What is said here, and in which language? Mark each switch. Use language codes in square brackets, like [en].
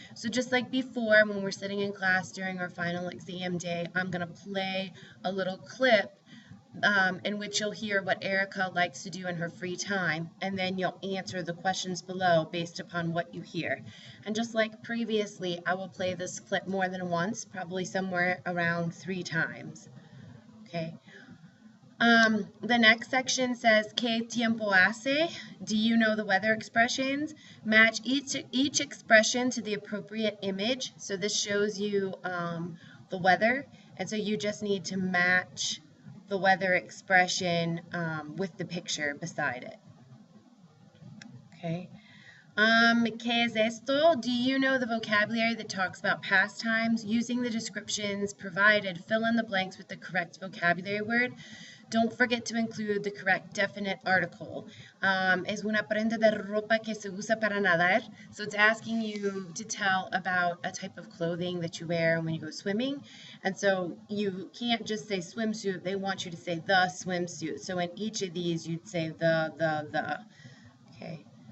[en] So just like before, when we're sitting in class during our final exam day, I'm going to play a little clip in which you'll hear what Erica likes to do in her free time, and then you'll answer the questions below based upon what you hear. And just like previously, I will play this clip more than once, probably somewhere around 3 times. Okay. The next section says, [es] ¿Qué tiempo hace? [en] Do you know the weather expressions? Match each expression to the appropriate image. So this shows you the weather, and so you just need to match the weather expression with the picture beside it. Okay. [es] ¿Qué es esto? [en] Do you know the vocabulary that talks about pastimes? Using the descriptions provided, fill in the blanks with the correct vocabulary word. Don't forget to include the correct definite article. [es] Es una prenda de ropa que se usa para nadar. [en] So it's asking you to tell about a type of clothing that you wear when you go swimming. And so you can't just say swimsuit. They want you to say the swimsuit. So in each of these, you'd say the. Okay.